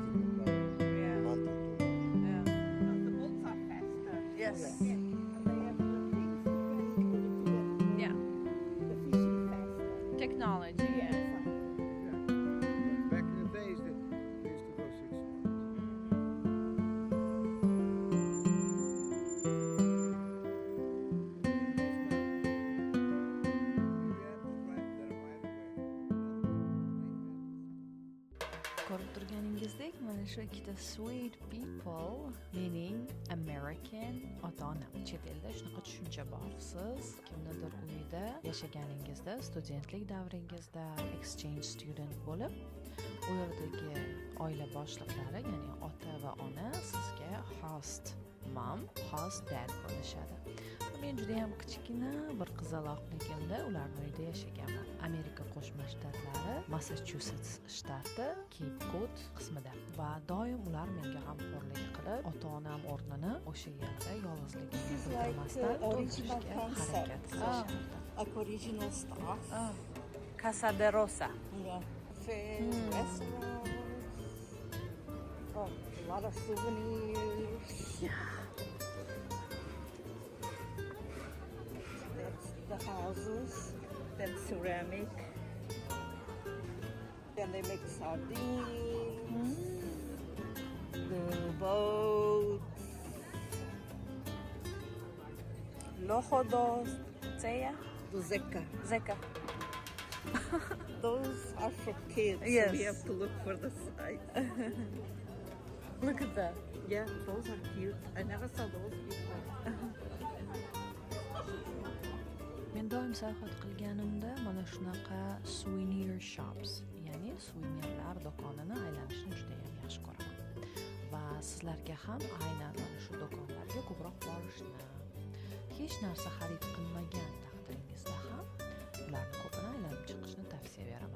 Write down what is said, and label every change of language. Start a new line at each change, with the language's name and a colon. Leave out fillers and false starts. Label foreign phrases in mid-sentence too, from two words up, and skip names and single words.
English: They go about Yeah. a month or two. The boats are faster. Yes. And they have the things to get Yeah. the fishing faster. Technology. Yeah. Back in the days, they used to go 6 months.
Uzbek: Ko'rib turganingizdek, mana shu ikkita
English: sweet people
Uzbek: mening American ota-onam. Chet elda shunaqa tushuncha bor. Siz kimnidir uyida yashaganingizda, studentlik davringizda
English: exchange student
Uzbek: bo'lib, u yerdagi oila boshliqlari, ya'ni ota va ona sizga
English: host mom, host dad
Uzbek: bo'lishadi. Men juda ham kichkina bir qizaloqligimda ularning uyida yashaganman. Amerika Qo'shma Shtatlari, Massachusets shtati, Cape Cod qismida va doim ular menga g'amxo'rlik qilib, ota-onam o'rnini o'sha yerda yolg'izligimni bildirmasdan
English: original
Uzbek: to'ldirishga
English: concept.
Uzbek: harakat qilishardi.
English: Like original stuff. Casa de Rosa. Yeah. Cafe, restaurants. Oh, a lot of souvenirs. That's the houses. That's ceramic. Then they make sardines. The boats. Lojo dos Zeya. The zeka. Zeka. Those are for kids. Yes. So we have to look for the size. Look at that. Yeah, those are cute. I never saw those before.
Uzbek: Men doim sayohat qilganimda mana shunaqa
English: souvenir shops,
Uzbek: ya'ni suvenirlar do'konini aylanishni juda ham yaxshi ko'raman. Va sizlarga ham aynan mana shu do'konlarga ko'proq borishni, hech narsa xarid qilmagan taqdiringizda ham ularni ko'pini aylanib chiqishni tavsiya beraman.